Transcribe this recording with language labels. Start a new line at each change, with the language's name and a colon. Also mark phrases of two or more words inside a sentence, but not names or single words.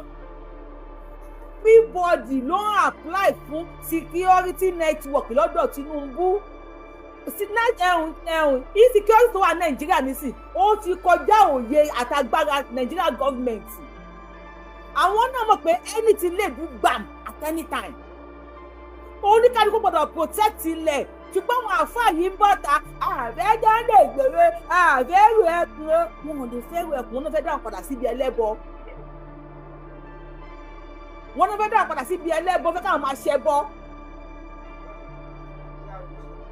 Yoruba: Everybody ló ń apply fún
English: security network
Yoruba: lọ́dọ̀ Tinubu. Insecurity tó wà Nàìjíríà nísìn ó ti kọjá òye àtagbára
English: Nigeria government.
Yoruba: Àwọn náà mọ̀ pé anything lè do gbam
English: at any time.
Yoruba: Oníkálukú gbọ́dọ̀ protect ilẹ̀ ṣùgbọ́n àwọn àfáà yìí ń bọ́ta àfẹ́ jáde ìgbèrè àfẹ́ rú ẹkùn wọn ò lè fẹ́ rú ẹkùn wọn ló fẹ́ dáhùn padà síbi ẹlẹ́bọ. Wọ́n ló fẹ́ dáhùn padà síbi ẹlẹ́bọ fẹ́ káwọn máa ṣẹbọ.